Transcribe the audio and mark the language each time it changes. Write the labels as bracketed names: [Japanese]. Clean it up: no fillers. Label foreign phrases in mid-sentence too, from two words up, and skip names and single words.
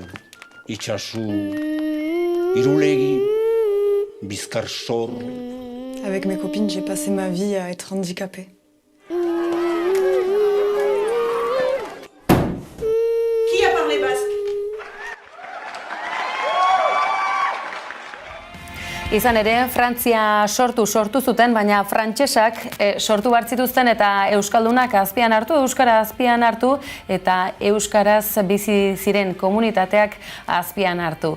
[French] Itxasu, Irulegi, Bizkarsor. Avec mes copines, j'ai passé ma vie à être handicapée. Qui a parlé basque? [Basque] Izan ere, Frantzia sortu zuten, baina frantsesak sortu bartzituzten eta euskaldunak azpian hartu, euskara azpian hartu eta euskaraz bizi ziren komunitateak azpian hartu.